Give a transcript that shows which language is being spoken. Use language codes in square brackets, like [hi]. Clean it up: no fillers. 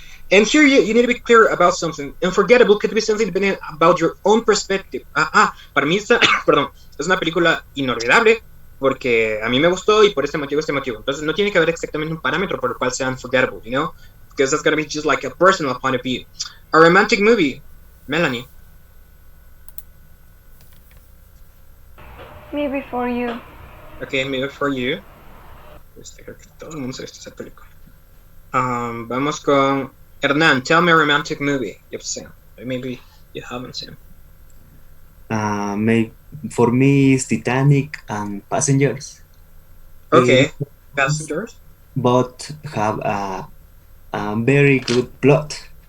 [en] And here you need to be clear about something. Unforgettable could be something depending about your own perspective. [es] Para mí perdón, es una película inolvidable porque a mí me gustó y por este motivo. Entonces no tiene que haber exactamente un parámetro por el cual sea unforgettable, [en] you know? Because that's gonna be just like a personal point of view. A romantic movie. Melanie. Me Before You. Okay, Me Before You. [es] Creo que todo el mundo sabe esta película. Vamos con Hernán. [en] Tell me a romantic movie you've seen. Maybe you haven't seen. For me, it's Titanic and Passengers. Okay, Passengers. But have a very good plot.